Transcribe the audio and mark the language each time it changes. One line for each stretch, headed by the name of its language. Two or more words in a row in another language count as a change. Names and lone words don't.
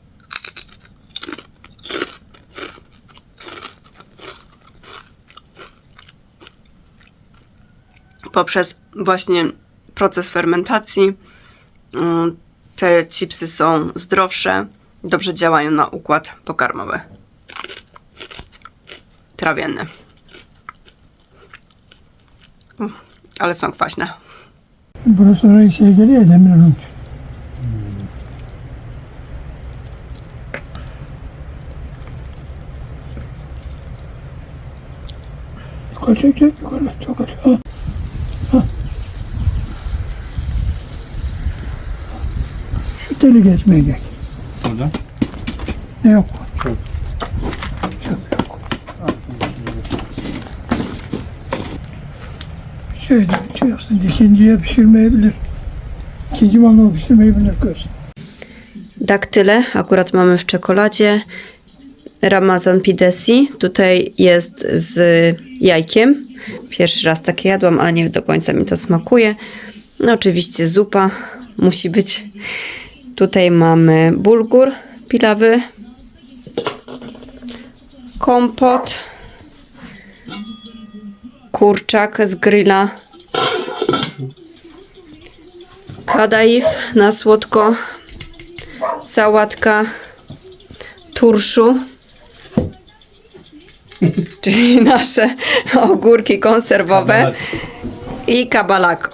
Polish: Poprzez właśnie proces fermentacji te chipsy są zdrowsze, dobrze działają na układ pokarmowy. trawienne. Ale są kwaśne.
Turkish: Burası oraya şey geliyor ya, Demirören. Yukarı çek, yukarı, çok açık. Ha. Ha. Şu teli geçmeye gel. Burada. Ne yok? Çöp. Çöp yok. Şey aslında ikinciye pişirmeyebilir. İkinci mangal pişirmeyebilir kız.
Polish: Daktyle akurat mamy w czekoladzie.
Turkish: Ramazan pidesi.
Polish: Tutaj jest z jajkiem. Pierwszy raz takie jadłam, ale nie do końca mi to smakuje. No oczywiście zupa musi być. Tutaj mamy bulgur pilawy, kompot, kurczak z grilla, kadaif na słodko, sałatka, turszu, czyli nasze ogórki konserwowe i kabalak.